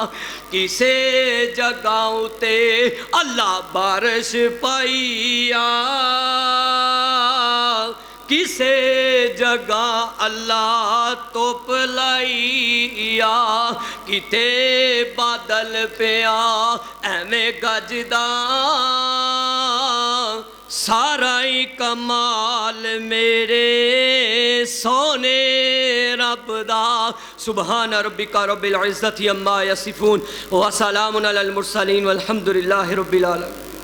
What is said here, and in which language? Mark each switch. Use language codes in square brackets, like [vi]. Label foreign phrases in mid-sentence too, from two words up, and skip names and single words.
[pa] کسے جگہ تے اللہ بارش پائیا، کسے جگہ اللہ توپ لائیا. کتے بادل پیا ایویں گجدا، سارا ہی کمال میرے سونے رب دا. [ar] سبحان ربک رب العزت عما یصفون وسلام علی المرسلین والحمد للہ رب العالمین.